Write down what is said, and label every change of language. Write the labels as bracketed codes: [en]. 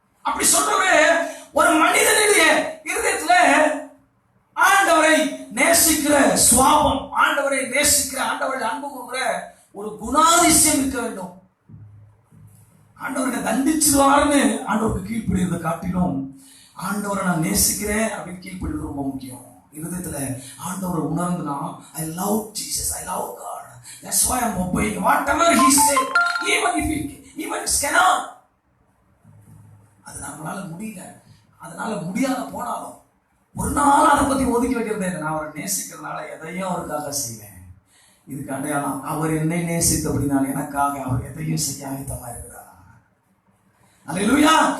[ta] அப்படி சொல்றவே ஒரு மனிதனுடைய இருதயத்துல ஆண்டவரை நேசிக்கிற சுவாபம், ஆண்டவரை நேசிக்கிற, ஆண்டவரை அன்பு கூறுகிற ஒரு குணாதிசயம் இருக்க வேண்டும். ஆண்டவரை தண்டிச்சிருவாருன்னு ஆண்டவருக்கு கீழ்ப்படிறதை காட்டிலும் ஆண்டவரை நான் நேசிக்கிறேன் அப்படின்னு கீழ்ப்படிறது ரொம்ப முக்கியம். இருதயத்துல ஆண்டவரை உணர்ந்துனா [en] I love Jesus, I love God, that's why I'm obeying whatever he said, even if it cannot. [ta] அது நம்மளால முடியல, அதனால முடியாத போனாலும் ஒரு நாள் அதை பத்தி ஒதுக்கி வைக்கிறதே இல்லை. நான் அவரை நேசிக்கிறதுனால எதையும் அவருக்காக செய்வேன். இதுக்கு அடையாளம் அவர் என்னை நேசித்தபடினால் எனக்காக அவர் எதையும் செய்ய ஆயத்தமா இருக்கிறார். அல்லேலூயா.